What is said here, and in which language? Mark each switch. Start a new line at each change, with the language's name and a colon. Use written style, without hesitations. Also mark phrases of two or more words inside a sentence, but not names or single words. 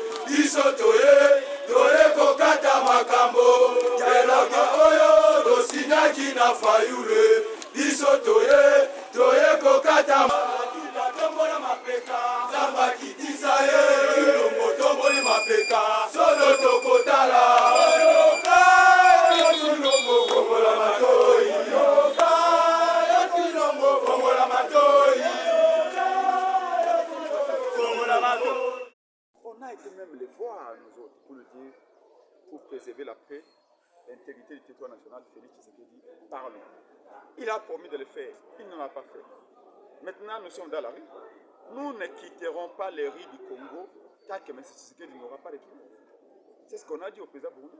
Lingala: biso toye kokata makambo elaka oyo tosinaki na fayule biso toye kokata tombola mapeka Zamba kitisa ye Chilombo tomboli mapeka solo tokotala oyoka yo Chilombo fongola matoi oyoka yo Chilombo fongola matoi fongola matoi.
French: On a été même les voir, nous autres, pour le dire, pour préserver la paix, l'intégrité du territoire national. Félix Tshisekedi, parlons. Il a promis de le faire, il ne l'a pas fait. Maintenant, nous sommes dans la rue. Nous ne quitterons pas les rues du Congo tant que M. Tshisekedi n'aura pas reculé. C'est ce qu'on a dit au président burundais.